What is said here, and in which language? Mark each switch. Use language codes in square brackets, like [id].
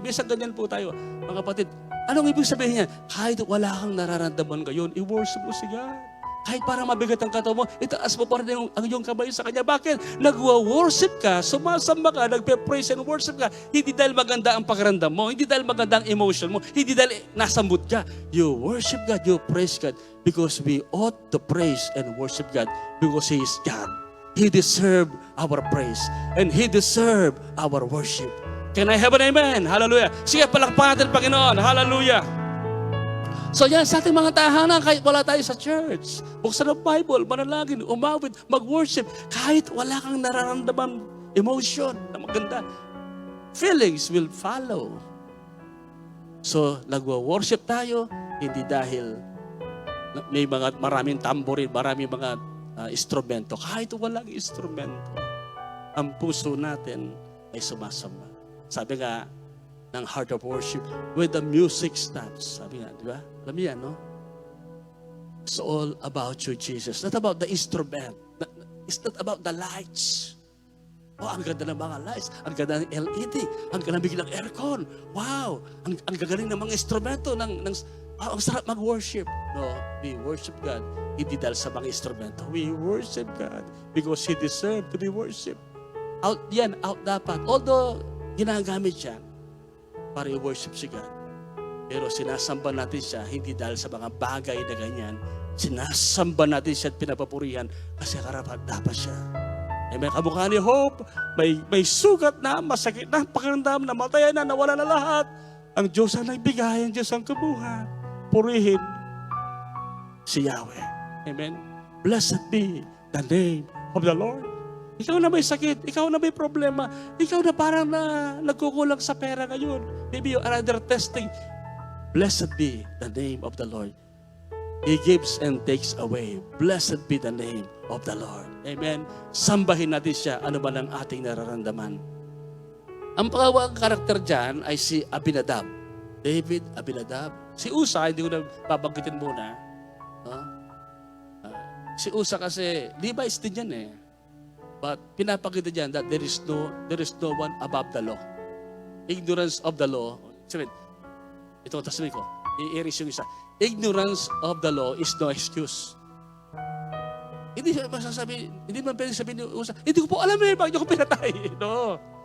[tl] Kung minsan ganyan po tayo, mga kapatid, anong ibig sabihin niya? Kahit wala kang nararamdaman ngayon, i-worship mo si God. Kahit parang mabigat ang katawan mo, itaas mo pa rin ang iyong kamay sa Kanya. Bakit? Nagwa-worship ka, sumasamba ka, nagpe-praise and worship ka. Hindi dahil maganda ang pakiramdam mo, hindi dahil maganda ang emotion mo, hindi dahil nasa mood ka. [en] You worship God, you praise God, because we ought to praise and worship God because He is God. He deserves our praise and He deserves our worship. Can I have an amen? Hallelujah. [tl] Sige, palakpakan natin Panginoon. [en] Hallelujah. [tl] So yan sa ating mga tahanan, kahit wala tayo sa church, buksan ang Bible, manalangin, umawit, mag-worship, kahit wala kang nararamdaman emotion na maganda, [en] feelings will follow. [tl] So, nagwa-worship tayo, hindi dahil may maraming tamborin, maraming mga instrumento. Kahit walang instrumento, ang puso natin ay sumasamba. Sabi nga, ng [en] heart of worship, with the music stops. [tl] Sabi nga, di ba? Alam niyo yan, no? [en] It's all about you, Jesus. Not about the instrument. It's not about the lights. [tl] Oh, ang ganda ng mga lights. Ang ganda ng LED. Ang galamig ng aircon. Wow! Ang gagaling ng mga instrumento ng Ang sarap mag-worship. [en] No, we worship God. [tl] Hindi dahil sa mga instrumento. [en] We worship God because He deserved to be worshipped. [tl] Out dapat. Although, ginagamit yan para i-worship si God. Pero sinasamba natin siya, hindi dahil sa mga bagay na ganyan. Sinasamba natin siya at pinapapurihan kasi karapat dapat siya. May kamukha ni Hope, may sugat na, masakit na, pakiramdam, namatayan na, nawala na lahat. Ang Diyos ang nagbigay, ang Diyos ang kabuhan. Purihin si Yahweh. Amen. [en] Blessed be the name of the Lord. [tl] Ikaw na may sakit, ikaw na may problema, ikaw na parang nagkukulang sa pera ngayon. [en] Maybe you are under testing. Blessed be the name of the Lord. He gives and takes away. Blessed be the name of the Lord. Amen. [tl] Sambahin natin siya, ano man ang ating nararamdaman. Ang pangalawang karakter dyan ay si Abinadab. David, Abinadab. Si Usa, hindi ko na babanggitin muna. Si Usa kasi, Levites din yan eh. [en] But [tl] pinapakita dyan [en] that there is no one above the law. Ignorance of the law. [tl] Sabihin, ito tasabihin ko, i-erase yung isa. [en] Ignorance of the law is no excuse. [tl] Hindi masasabi, hindi man pwede sabihin ni Usa, hindi ko po alam eh, bakit niyo ko pinatay? No.